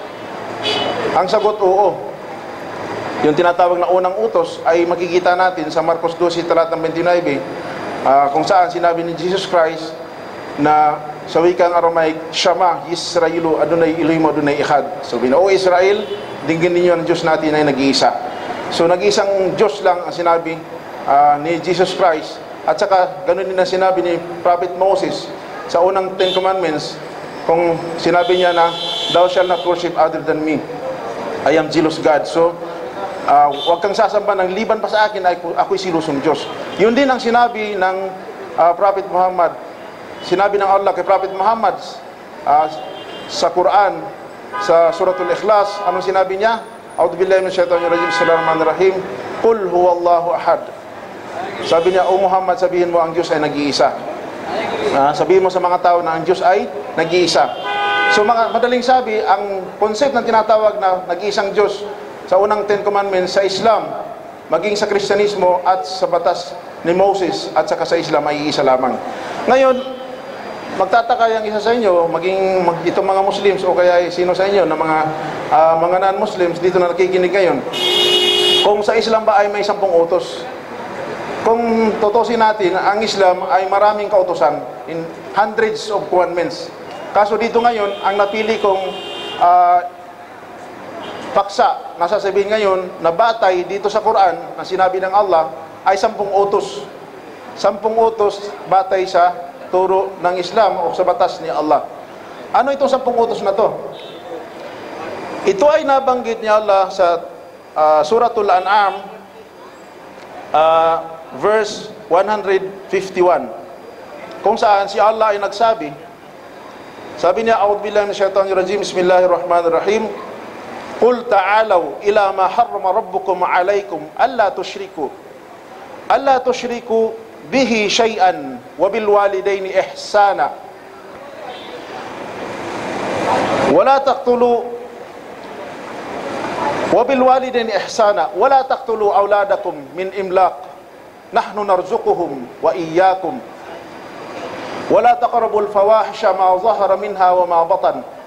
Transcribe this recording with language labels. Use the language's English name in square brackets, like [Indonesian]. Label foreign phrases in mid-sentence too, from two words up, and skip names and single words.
[Filipino] Ang sagot, oo. Yung tinatawag na unang utos ay makikita natin sa Marcos 12 talatang 29, kung saan sinabi ni Jesus Christ na sa wikang Aramaic, [Hebrew] שמע ישראל אדני אלהים אדני אחד. [Filipino] So O Israel, dinggin ninyo ang Diyos natin ay nag-iisa. So nag-iisang Diyos lang ang sinabi ni Jesus Christ. At saka ganun din ang sinabi ni Prophet Moses sa unang [English] 10 commandments, [Filipino] kung sinabi niya na [English] thou shalt not worship other than me, I am jealous God. [Filipino] So huwag kang sasamba ng liban pa sa akin, ako'y silusong Diyos. Yun din ang sinabi ng Prophet Muhammad. Sinabi ng Allah kay Prophet Muhammad sa Quran, sa Suratul Ikhlas, anong sinabi niya? [Arabic] أعوذ بالله من الشيطان الرجيم، بسم الله الرحمن الرحيم، قل هو الله أحد. [Filipino] Sabi niya, O Muhammad, sabihin mo ang Diyos ay nag-iisa. Sabihin mo sa mga tao na ang Diyos ay nag-iisa. So madaling sabi, ang concept ng tinatawag na nag-iisang Diyos sa unang [English] 10 commandments [Filipino] sa Islam, maging sa Kristyanismo at sa batas ni Moses at saka sa Islam ay iisa lamang. Ngayon, magtataka yung isa sa inyo, maging itong mga Muslims o kaya sino sa inyo na mga non-Muslims dito na nakikinig ngayon, kung sa Islam ba ay may 10 utos? Kung tutusin natin, ang Islam ay maraming kautusan, [English] in hundreds of commandments. [Filipino] Kaso dito ngayon, ang napili kong paksa na sasabihin ngayon na batay dito sa Quran na sinabi ng Allah ay 10 utos. 10 utos batay sa turo ng Islam o sa batas ni Allah. Ano itong 10 utos na to? Ito ay nabanggit ni Allah sa Suratul An'am, verse 151, kung saan si Allah ay nagsabi, sabi niya, [Arabic] أعوذ بالله من الشيطان الرجيم، بسم الله الرحمن الرحيم، قل تعالوا إلى ما حرم ربكم عليكم ألا تشركوا به شيئا وبالوالدين إحسانا ولا تقتلوا أولادكم من إملاق نحن نرزقهم وإياهم ولا تقربوا الفواحش ما ظهر منها وما بطن